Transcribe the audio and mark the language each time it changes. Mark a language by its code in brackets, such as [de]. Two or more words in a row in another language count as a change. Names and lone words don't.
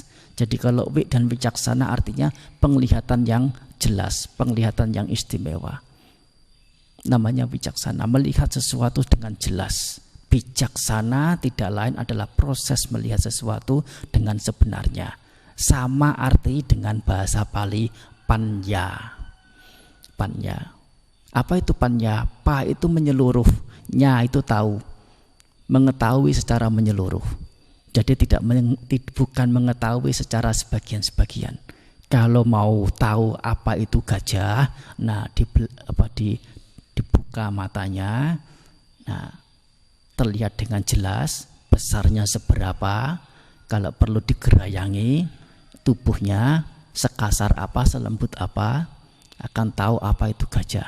[id] Jadi kalau W dan wicaksana artinya penglihatan yang jelas, penglihatan yang istimewa. Namanya wicaksana, melihat sesuatu dengan jelas. Bijaksana tidak lain adalah proses melihat sesuatu dengan sebenarnya. Sama arti dengan bahasa Pali panya. Panya. Apa itu panya? Pa itu menyeluruh, nya itu tahu. mengetahui secara menyeluruh. Jadi bukan mengetahui secara sebagian-sebagian. Kalau mau tahu apa itu gajah, nah dibuka matanya, nah terlihat dengan jelas besarnya seberapa, kalau perlu digerayangi tubuhnya sekasar apa, selembut apa, akan tahu apa itu gajah.